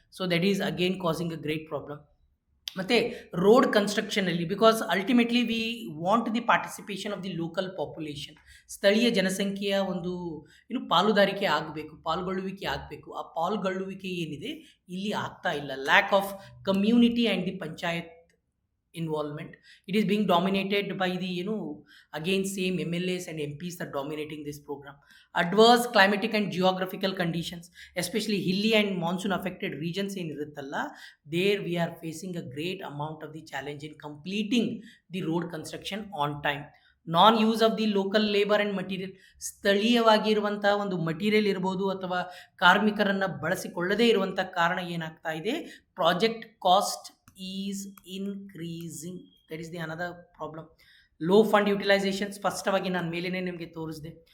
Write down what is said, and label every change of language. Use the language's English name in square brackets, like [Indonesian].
[English] So that is again causing a great problem. [Kannada] ಮತ್ತು road ಕನ್ಸ್ಟ್ರಕ್ಷನಲ್ಲಿ, [English] because ultimately we want the participation of the local population, [Kannada] ಸ್ಥಳೀಯ ಜನಸಂಖ್ಯೆಯ ಒಂದು ಪಾಲುದಾರಿಕೆ ಆಗಬೇಕು, ಪಾಲ್ಗೊಳ್ಳುವಿಕೆ ಆಗಬೇಕು. ಆ ಪಾಲ್ಗೊಳ್ಳುವಿಕೆ ಏನಿದೆ ಇಲ್ಲಿ ಆಗ್ತಾ ಇಲ್ಲ. [English] Lack of community and the panchayat involvement. It is being dominated by the again same MLAs and MPs are dominating this program. Adverse climatic and geographical conditions, especially hilly and monsoon affected regions in [Kannada] iruttalla, [English] there we are facing a great amount of the challenge in completing the road construction on time. Non use of the local labour and material, [Kannada] ಸ್ಥಳೀಯವಾಗಿರುವಂಥ ಒಂದು material ಇರ್ಬೋದು ಅಥವಾ ಕಾರ್ಮಿಕರನ್ನು ಬಳಸಿಕೊಳ್ಳದೇ ಇರುವಂಥ ಕಾರಣ ಏನಾಗ್ತಾ ಇದೆ, [English] Project cost is increasing. That is the another problem. Low fund utilisation, [Kannada] ಸ್ಪಷ್ಟವಾಗಿ ನಾನು ಮೇಲೇ ನಿಮಗೆ ತೋರಿಸಿದೆ.